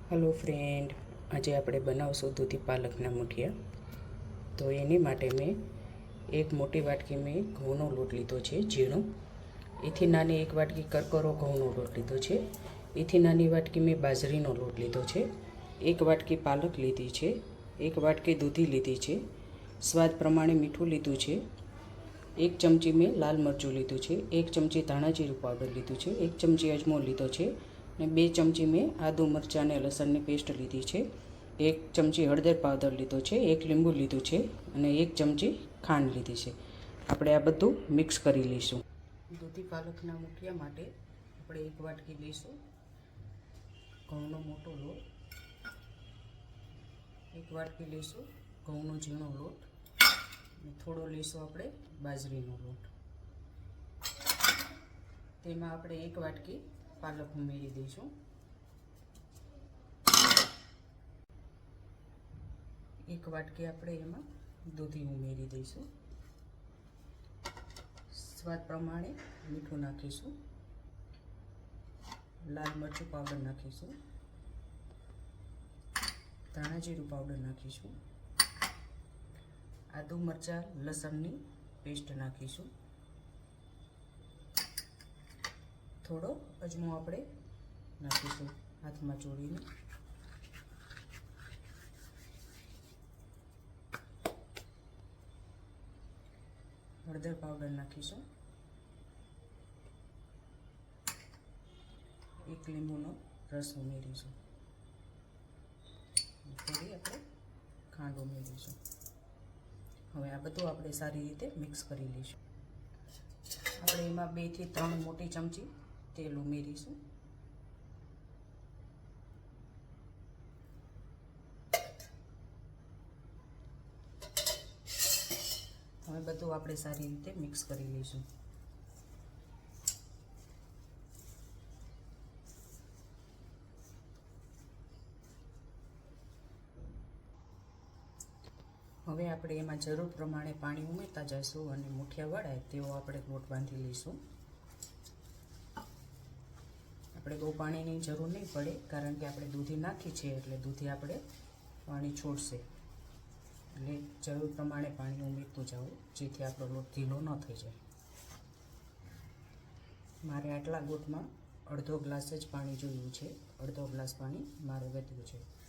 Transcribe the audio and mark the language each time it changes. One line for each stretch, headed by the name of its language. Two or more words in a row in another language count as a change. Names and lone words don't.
English: Hello friend,
Gujarati: આજ આપ બનાવશું દૂધી પાલકના મુઠિયા। તો એની માટે મેં એક મોટી વાટકી માં ઘઉંનો લોટ લીધો છે ઝીણો। એથી નાની એક વાટકી કરકરો ઘઉંનો લોટ લીધો છે। એથી નાની વાટકી માં બાજરીનો લોટ લીધો છે। એક વાટકી પાલક લીધી છે। એક વાટકી દૂધી લીધી છે। સ્વાદ પ્રમાણે મીઠું લીધું છે। એક ચમચી માં લાલ મરચું લીધું છે। એક ચમચી ધાણા જીરું પાઉડર લીધું છે। એક ચમચી અજમો લીધો છે। 2 ચમચી માં આદુ મરચા ને લસણ ની પેસ્ટ લીધી છે। 1 ચમચી હળદર પાઉડર લીધો છે। 1 લીંબુ લીધું છે ઔર 1 ચમચી ખાંડ લીધી છે। આપણે આ બધું મિક્સ કરી લઈશું। દૂધી પાલકના મુઠિયા માટે આપણે 1 વાટકી લઈશું ઘઉંનો મોટો લોટ। 1 વાટકી લઈશું ઘઉંનો ઝીણો લોટ અને થોડો લઈશું આપણે બાજરીનો લોટ। તેમાં આપણે 1 વાટકી પાલક ઉમેરી દઈશું। 1 વાટકી આપણે એમાં દૂધી ઉમેરી દઈશું। સ્વાદ પ્રમાણે મીઠું નાખીશું। લાલ મરચું પાઉડર નાખીશું। ધાણા જીરું પાઉડર નાખીશું। આદુ મરચા લસણની પેસ્ટ નાખીશું। થોડો અજમો આપણે નાખીશું હાથ માં ચોળીને। હળદર પાઉડર નાખીશું। 1 લીંબુનો રસ ઉમેરીશું। થોડી આપણે ખાંડ ઉમેરીશું। હવે આ બધું આપણે સારી રીતે મિક્સ કરી લઈશું। આપણે એમાં 2 થી 3 મોટી ચમચી તેલ ઉમેરીશું। હવે બધું આપણે સારી રીતે મિક્સ કરી લઈશું। હવે આપણે એમાં જરૂર પ્રમાણે પાણી ઉમેરતા જઈશું અને મુઠિયા વળાય તેવો આપણે લોટ બાંધી લઈશું। આપણે બહુ પાણીની જરૂર નહીં પડે કારણ કે આપણે દૂધી નાખી છે એટલે દૂધી આપણે પાણી છોડશે, એટલે જરૂર પ્રમાણે પાણી ઉમેરતું જાવું જેથી આપણો લોટ ઢીલો ન થઈ જાય। મારે આટલા લોટમાં અડધો ગ્લાસ જ પાણી જોયું છે, અડધો ગ્લાસ પાણી મારે વધ્યું છે।